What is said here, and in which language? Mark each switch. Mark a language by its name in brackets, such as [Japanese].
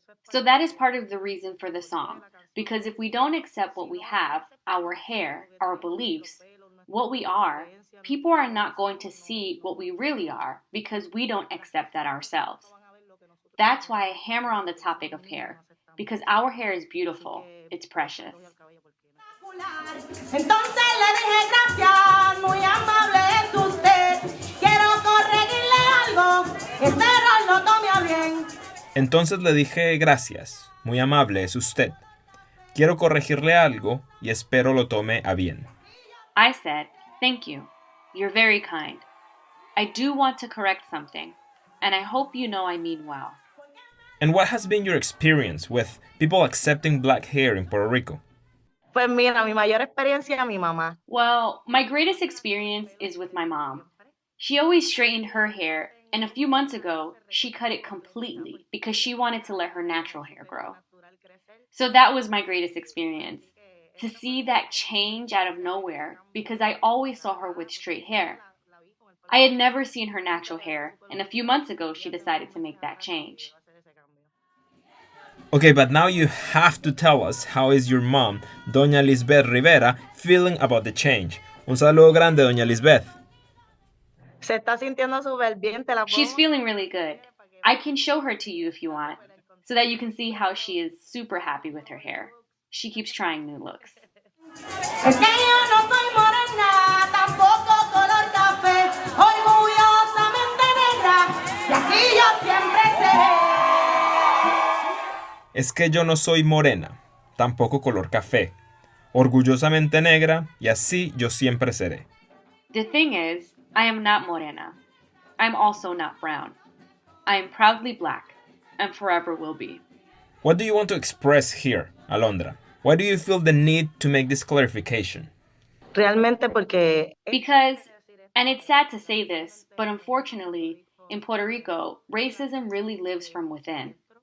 [English] So that is part of the reason for the song. Because if we don't accept what we have, our hair, our beliefs, what we are, people are not going to see what we really are because we don't accept that ourselves. That's why I hammer on the topic of hair. Because our hair is beautiful. It's precious. [Spanish] Entonces le dije gracias, muy amable es usted. Quiero corregirle algo, espero lo tome a bien. Entonces le dije gracias, muy amable es usted. Quiero corregirle algo y espero lo tome a bien. [English] I said, thank you. You're very kind. I do want to correct something, and I hope you know I mean well. And what has been your experience with people accepting black hair in Puerto Rico? [Spanish] Pues mira, mi mayor experiencia, mi mamá. [English] Well, my greatest experience is with my mom. She always straightened her hair, and a few months ago, she cut it completely because she wanted to let her natural hair grow. So that was my greatest experience, to see that change out of nowhere because I always saw her with straight hair. I had never seen her natural hair, and a few months ago, she decided to make that change. Okay, but now you have to tell us how is your mom, Doña Lisbeth Rivera, feeling about the change. [Spanish] Un saludo grande, Doña Lisbeth. Se está sintiendo súper bien, te la puedo. [English] She's feeling really good. I can show her to you if you want, so that you can see how she is super happy with her hair. She keeps trying new looks. [Spanish] Es que yo no soy morena, tampoco color café, orgullosamente negra, y así yo siempre seré. Es que yo no soy morena, tampoco color café, orgullosamente negra y así yo siempre seré. [English] The thing is, I am not morena. I'm also not brown. I am proudly black, and forever will be. What do you want to express here, Alondra? Why do you feel the need to make this clarification? [Spanish] Realmente porque [English] Because, and it's sad to say this, but unfortunately, in Puerto Rico, racism really lives from within.